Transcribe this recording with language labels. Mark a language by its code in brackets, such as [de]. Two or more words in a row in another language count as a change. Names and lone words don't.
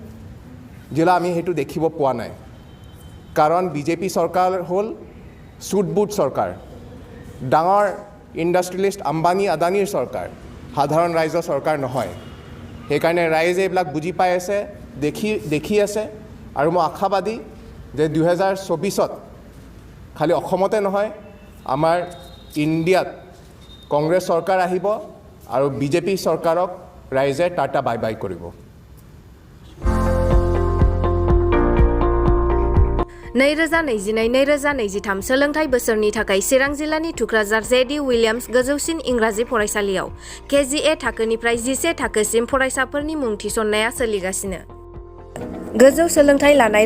[as] যিলা আমি সেইটো দেখিব পোৱা নাই কাৰণ বিজেপি চৰকাৰ হ'ল চুটবুট চৰকাৰ ডাঙৰ ইণ্ডাষ্ট্ৰিয়েলিষ্ট আম্বানী আদানীৰ চৰকাৰ সাধাৰণ ৰাইজৰ চৰকাৰ নহয় সেইকাৰণে ৰাইজে এইবিলাক বুজি পাই আছে দেখি আছে আৰু মই আশাবাদী যে 2024ত খালি অসমতে নহয় আমাৰ ইণ্ডিয়াত কংগ্ৰেছ চৰকাৰ আহিব আৰু বিজেপি চৰকাৰক ৰাইজে টাটা [en] bye bye [as] কৰিব [brx] नैरोजा 2023 सोलोंथाइ बोसोरनि थाखाय चिरां जिल्लानि थुक्राझार JD विलियम्स गोजौसिन इंराजि फरायसालियाव KGA थाखोनिफ्राय 11 थाखोसिम फरायसाफोरनि मुं थिसननाया सोलिगासिनो गोजौ सोलोंथाइ लानाय